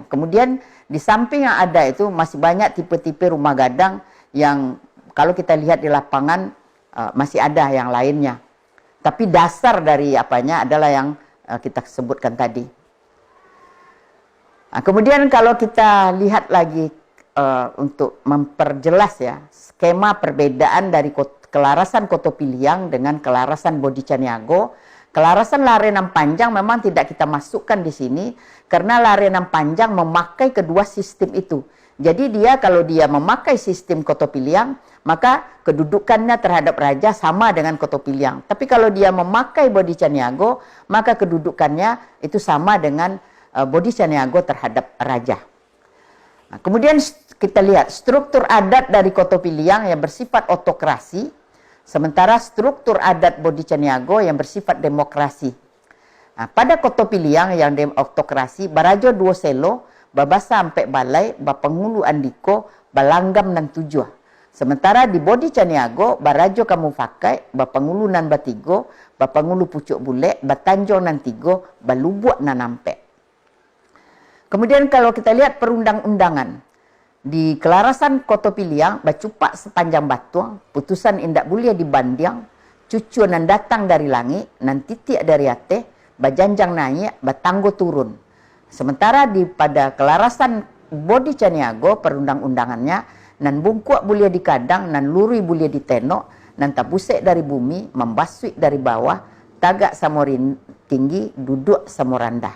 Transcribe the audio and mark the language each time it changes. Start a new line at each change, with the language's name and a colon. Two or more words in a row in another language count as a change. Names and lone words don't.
Indonesian: Kemudian di samping yang ada itu masih banyak tipe-tipe rumah gadang yang kalau kita lihat di lapangan masih ada yang lainnya. Tapi dasar dari apanya adalah yang kita sebutkan tadi. Nah, kemudian kalau kita lihat lagi untuk memperjelas ya skema perbedaan dari Kelarasan Koto Piliang dengan Kelarasan Bodi Caniago. Kelarasan Lare Nam Panjang memang tidak kita masukkan di sini karena Lare Nam Panjang memakai kedua sistem itu. Jadi dia kalau dia memakai sistem Koto Piliang, maka kedudukannya terhadap raja sama dengan Koto Piliang. Tapi kalau dia memakai Bodi Caniago, maka kedudukannya itu sama dengan Bodi Caniago terhadap raja. Nah, kemudian kita lihat struktur adat dari Koto Piliang yang bersifat otokrasi, sementara struktur adat Bodi Caniago yang bersifat demokrasi. Nah, pada Koto Piliang yang otokrasi,
Minangkabau: Barajo Duoselo, Babasa Ampek Balai, Bapengulu Andiko, Balanggam Nan Tujuh.
Indonesian: Sementara di Bodi Caniago,
Minangkabau: Barajo Kamu Fakai, Bapengulu Nan Batigo, Bapengulu Pucuk Bulek, Batanjong Nan Tigo, Balubuak Nan Ampek.
Indonesian: Kemudian kalau kita lihat perundang-undangan, di Kelarasan Koto Piliang,
Minangkabau: Bacupak Sepanjang Batuang, Putusan Indak Bulia di Bandiang, Cucu Nan Datang dari Langit, Nan Titik dari Ateh, Bajanjang Naik, Batanggo Turun.
Indonesian: Sementara pada Kelarasan Bodi Caniago, perundang-undangannya,
Minangkabau: Nan Bungkuak Bulia di Kadang, Nan Lurui Bulia di Tenok, Nan Tabusek dari Bumi, Membasuik dari Bawah, Tagak Samorin Tinggi, Duduk Samorandah.